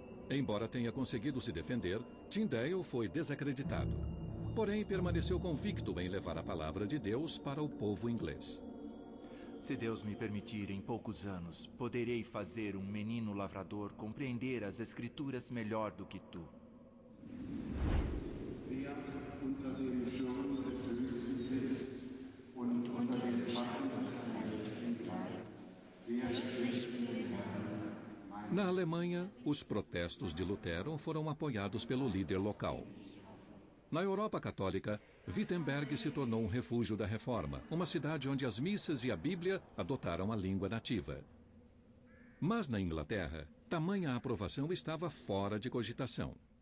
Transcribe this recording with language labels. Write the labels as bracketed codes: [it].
[pt] Embora tenha conseguido se defender, Tyndale foi desacreditado. Porém, permaneceu convicto em levar a palavra de Deus para o povo inglês. Se Deus me permitir, em poucos anos, poderei fazer um menino lavrador compreender as Escrituras melhor do que tu. [de] Wer unter dem Schirm des Höchsten sitzt und unter dem Schatten seines Lichten bleibt, wer spricht zu den Herrn? [pt] Na Alemanha, os protestos de Lutero foram apoiados pelo líder local. Na Europa Católica, Wittenberg se tornou um refúgio da Reforma, uma cidade onde as missas e a Bíblia adotaram a língua nativa. Mas na Inglaterra, tamanha aprovação estava fora de cogitação.